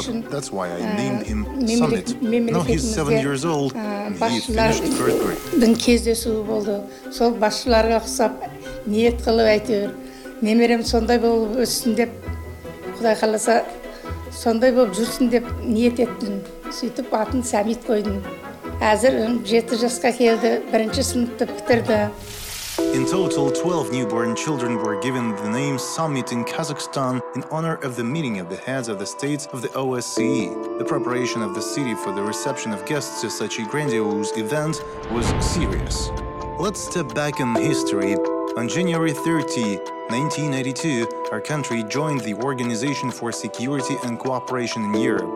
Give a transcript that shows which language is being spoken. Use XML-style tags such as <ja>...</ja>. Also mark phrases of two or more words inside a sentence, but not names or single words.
<en>That's why I named him Summit. Now he's 7 years old, and he finished 3rd grade.</en> <kk>Сөйтіп атын Самит қойдым. Әзір 7 жасқа келді, 1-ші сыныпты бітірді.</kk> <en>In total, 12 newborn children were given the name Summit in Kazakhstan in honor of the meeting of the heads of the states of the OSCE. The preparation of the city for the reception of guests to such a grandiose event was serious. Let's step back in history. On January 30, 1982, our country joined the Organization for Security and Cooperation in Europe.</en>